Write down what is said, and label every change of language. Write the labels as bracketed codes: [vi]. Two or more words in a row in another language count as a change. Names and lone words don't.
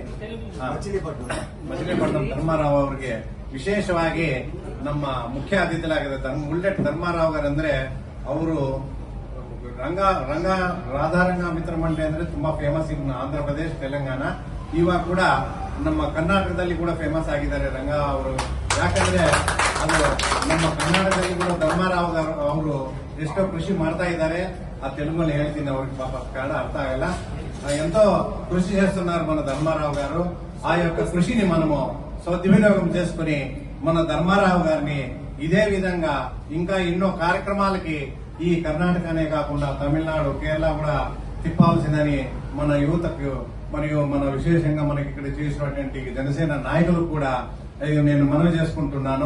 [kn] ಮಚಿಲಿಪಟ್ಟಣಂ ಧರ್ಮಾರಾವ್ ಅವರಿಗೆ ವಿಶೇಷವಾಗಿ ನಮ್ಮ ಮುಖ್ಯ ಅತಿಥಿಗಳಾಗಿದೆ ಬುల్లెట్ ಧರ್ಮಾರಾವ್ gaರಂದ್ರೆ ಅವರು ರಾಧಾರಂಗ ಮಿತ್ರ ಮಂಡಳಿ ಅಂದ್ರೆ ತುಂಬಾ ಫೇಮಸ್ ಇನ್ನು ಆಂಧ್ರ ಪ್ರದೇಶ, ತೆಲಂಗಾಣ. ಇವಾಗ ಕೂಡ ನಮ್ಮ ಕರ್ನಾಟಕದಲ್ಲಿ ಕೂಡ ಫೇಮಸ್ ಆಗಿದ್ದಾರೆ ರಂಗ ಅವರು. ಯಾಕಂದ್ರೆ ಅದು ನಮ್ಮ ಕರ್ನಾಟಕದಲ್ಲಿ ಕೂಡ ಧರ್ಮಾರಾವ್ ಅವರು ಎಷ್ಟೋ ಕೃಷಿ ಮಾಡ್ತಾ ಇದ್ದಾರೆ. [te] ఆ తెలుగులో [kn] ಹೇಳ್ತೀನಿ, ಅವ್ರಿಗೆ [te] పాప కన్నడ అర్థం ಆಗಲ್ಲ. ఎంతో కృషి చేస్తున్నారు మన ధర్మారావు గారు. ఆ యొక్క కృషిని మనము సద్వినియోగం చేసుకుని మన ధర్మారావు గారిని ఇదే విధంగా ఇంకా ఎన్నో కార్యక్రమాలకి ఈ కర్ణాటకనే కాకుండా తమిళనాడు, కేరళ కూడా తిప్పాల్సిందని మన యువతకు మరియు మన విశేషంగా మనకి ఇక్కడ చేసినటువంటి జనసేన నాయకులు కూడా నేను మనవి చేసుకుంటున్నాను.